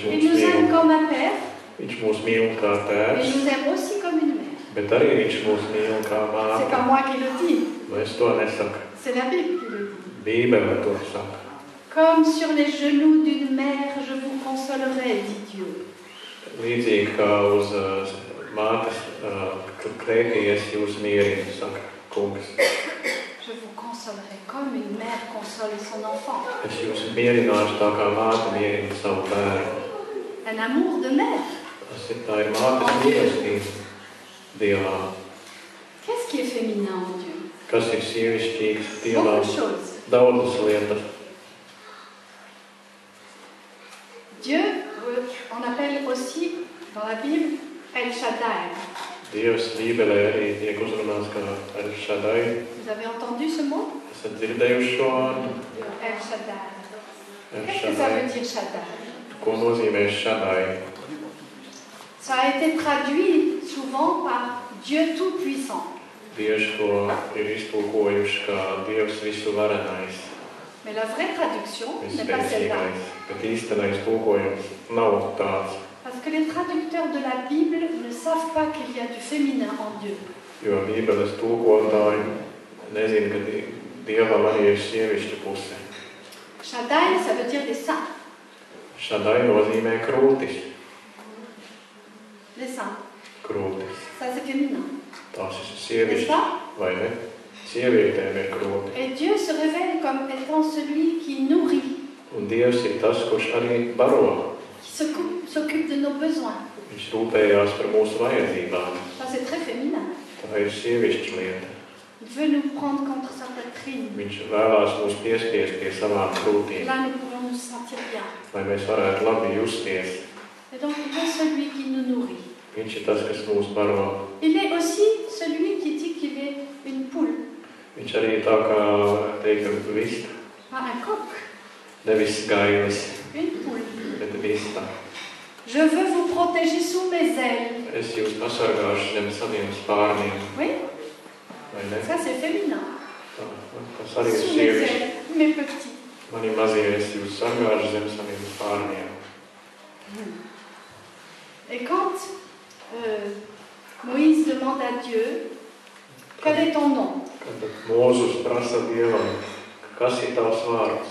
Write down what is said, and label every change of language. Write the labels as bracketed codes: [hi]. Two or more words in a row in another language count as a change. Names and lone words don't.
[fr] Il [lv] mūs [fr] nous aime [lv] mīl. [fr] comme un père, [lv] Viņš mūs mīl kā [fr] mais [lv] tēvs, [fr] il nous aime aussi comme une mère. [lv] bet arī viņš mūs mīl kā [fr] C'est pas [lv] māte. [fr] moi qui le dis, [lv] Es to nesaku. [fr] c'est la Bible qui le dit. [lv] Bībele to saka. [fr] Comme sur les genoux d'une mère, je vous consolerai, dit Dieu. [lv] Līdzīgi kā uz mātes klēpī es jūs mierinu, saka kungs. [fr] Je vous consolerai comme une mère console son enfant. [lv] Es jūs mierināšu tā kā māte mierina savu bērnu. [fr] Un amour de mère. [lv] Tā ir mātes mīlestība Dievā. [fr] Qu'est-ce qui est féminin en Dieu? [lv] Kas ir sievišķīgs Dievā? [fr] Beaucoup de choses. [lv] Daudzas lietas. [fr] Dieu, on appelle aussi dans la Bible El Shaddai. [lv] Dievs Bībelē arī tiek uzrunāts kā El Shaddai. [fr] Vous avez entendu ce mot? [lv] Esat dzirdējuši šo vārdu? [fr] El Shaddai. [lv] El [fr] Qu'est-ce que ça [lv] Shaddai. [fr] veut dire Shaddai? [lv] Ko nozīmē Shaddai? [fr] Ça a été traduit souvent par Dieu Tout-Puissant. [lv] Dievs to ir iztulkojuši kā Dievs visu varenais, [fr] Mais la vraie traduction n'est pas celle-là. [lv] visspēcīgais. Bet īstenais tulkojums nav tāds, [fr] Parce que les traducteurs de la Bible ne savent pas qu'il y a du féminin en Dieu. [lv] jo Bībeles tulkotāji nezina, ka Dievam arī ir sievišķa puse. [fr] Shaddai, ça veut dire les saints. [lv] Šādai nozīmē krūtis. [fr] Les seins. [lv] Krūtis. [fr] Ça, c'est féminin. [lv] Tās ir [fr] N'est-ce [lv] sievietes, [fr] pas? [lv] vai ne? Sievietēm ir krūti. [fr] Et Dieu se révèle comme étant celui qui nourrit, [lv] Un Dievs ir tas, kurš arī baro. [fr] qui s'occupe de nos besoins. [lv] Viņš rūpējās par mūsu vajadzībām. [fr] Ça, c'est très féminin. [lv] Tā ir sievišķa lieta. [fr] Il veut nous prendre contre sa poitrine. [lv] Viņš vēlās mūs piespiest pie savām krūtīm, [fr] Là, nous pourrons nous sentir bien. [lv] lai mēs varētu labi justies. [fr] Et donc, il est celui qui nous nourrit. [lv] Viņš ir tas, kas mūs baro. [fr] Il est aussi celui qui dit qu'il est une poule, [lv] Viņš arī tā kā teikt, vista. [fr] pas un coq, [lv] Nevis gailis, [fr] une poule. [lv] bet vista. [fr] Je veux vous protéger sous mes ailes. [lv] Es jūs pasargāšu zem saviem spārniem. [fr] Oui, [lv] Vai ne? [fr] ça c'est féminin. [lv] Tas arī ir [fr] Sous mes [lv] sievišķi. [fr] ailes, mes petits. [lv] Mani mazie, es jūs sargāšu zem saviem spārniem. [fr] Et quand Moïse demande à Dieu, quel est ton nom? [lv] Kad Mūzus prasa Dievam, kas ir tavs vārds?